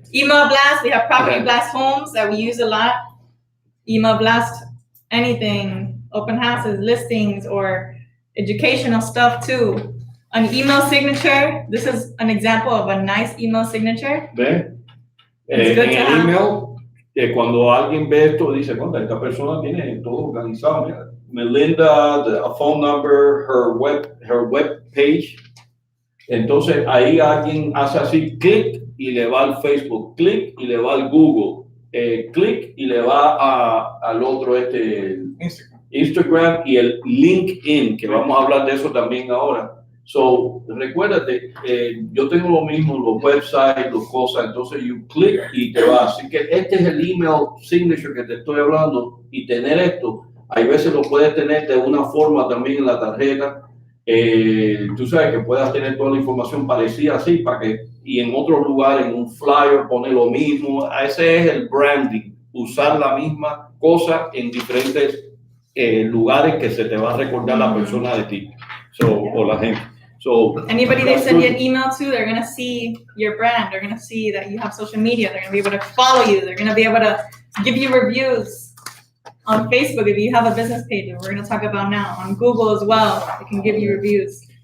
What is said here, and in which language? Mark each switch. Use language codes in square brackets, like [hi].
[en] Email blast, we have property blast homes that we use a lot. Email blast anything, open houses, listings, or educational stuff too. An email signature, this is an example of a nice email signature. [es] ¿Ven? [en] It's good [es] En [en] to [es] el [en] have. [es] email, cuando alguien ve esto, dice, "Contra, esta persona tiene todo organizado. Mira, [en] Melinda, a phone number, her web page." [es] Entonces ahí alguien hace así, clic y le va al Facebook, clic y le va al Google, clic y le va al otro Instagram y el LinkedIn, que vamos a hablar de eso también ahora. So, recuérdate, yo tengo lo mismo, los websites, las cosas, entonces [en] you click [es] y te va. Así que este es el email signature que te estoy hablando, y tener esto, hay veces lo puedes tener de una forma también en la tarjeta. Tú sabes que puedas tener toda la información parecida así, para que, y en otros lugares, en un flyer, poner lo mismo. Ese es el branding, usar la misma cosa en diferentes lugares que se te va a recordar la persona de ti, o la gente. [en] So, Anybody they send you an email to, they're gonna see your brand. They're gonna see that you have social media. They're gonna be able to follow you. They're gonna be able to give you reviews on Facebook if you have a business page. And we're gonna talk about now on Google as well. They can give you reviews.